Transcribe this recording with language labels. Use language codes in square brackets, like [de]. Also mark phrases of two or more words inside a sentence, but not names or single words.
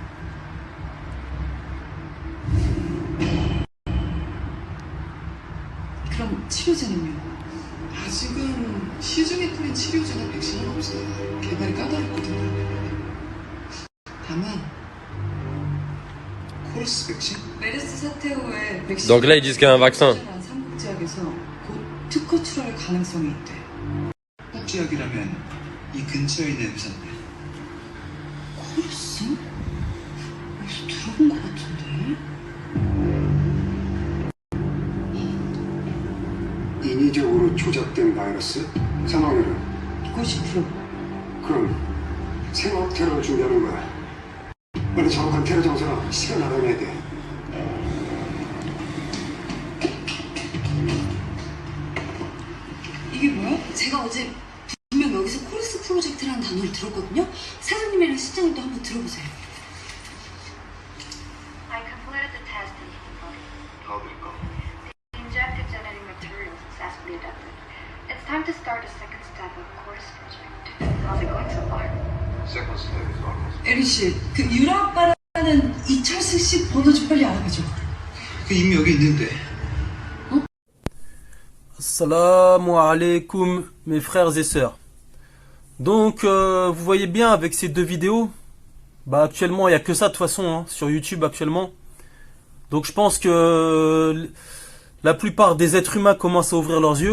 [ko] 그럼 치료제는요? 아직은 시중에 뿌린 치료제나 백신은 없어요. 개발이 까다롭거든요. 다만 코러스 백신? 메르스 사태 후에 백신 [fr] Donc là, ils disent qu'il y a un vaccin. [ko] 삼국지역에서 곧 특허 출원할 가능성이 있대. 삼국지역이라면 이 근처에 있는 회사인데. 코러스? 어디서 들어본 것 같은데? 인위적으로 조작된 바이러스? 사망률은? 90%. 그럼 생업 테러를 준비하는 거야. 빨리 정확한 테러 정서랑 시간 알아내야 돼. 이게 뭐야? 제가 어제 분명 여기서 코러스 프로젝트라는 단어를 들었거든요? 사장님이랑 실장님도 한번 들어보세요. [en] I completed the test in human body. How did it go? The injected genetic material successfully adapted. It's time to start the second step of course project. How's it going so far? Second step is almost. [ko] 에리 씨, 그 유라오빠라는 이철승 씨 번호 좀 빨리 알아봐줘. 그 이미 여기 있는데. [ar] Assalamu alaikum [fr] mes frères et sœurs. Donc vous voyez bien avec ces deux vidéos, bah actuellement il n'y a que ça de toute façon hein, sur YouTube actuellement. Donc je pense que la plupart des êtres humains commencent à ouvrir leurs yeux.